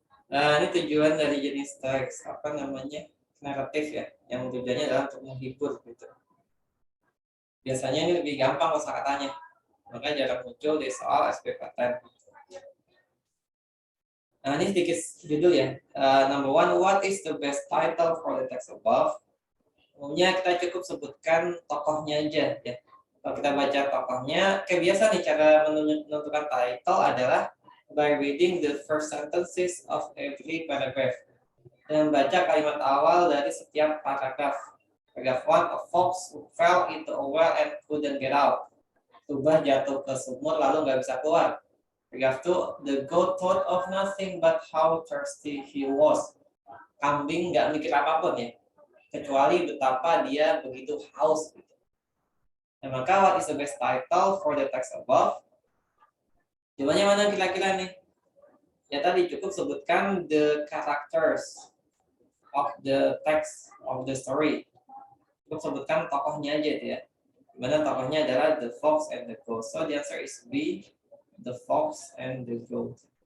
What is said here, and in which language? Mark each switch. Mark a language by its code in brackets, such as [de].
[id] Nah, ini tujuan dari jenis teks apa namanya naratif ya, yang tujuannya adalah untuk menghibur gitu. Biasanya ini lebih gampang kosakatanya, maka jarang muncul di soal SBMPTN. Nah, ini sedikit judul ya. [en] Number 1, what is the best title for the text above? [id] Umumnya kita cukup sebutkan tokohnya aja ya. Kalau kita baca tokohnya, kayak biasa nih cara menentukan title adalah by reading the first sentences of every paragraph. Dan baca kalimat awal dari setiap paragraf. [en] Paragraph 1, a fox who fell into a well and couldn't get out. [id] Rubah jatuh ke sumur lalu nggak bisa keluar. [en] Paragraph 2, the goat thought of nothing but how thirsty he was. [id] Kambing nggak mikir apapun ya, kecuali betapa dia begitu haus. [en] Nah, maka what is the best title for the text above? Jawabannya mana kira-kira nih? Ya tadi cukup sebutkan the characters of the text of the story. [id] Cukup sebutkan tokohnya aja ya. Dimana tokohnya adalah the fox and the goat. [en] So the answer is B, the fox and the goat.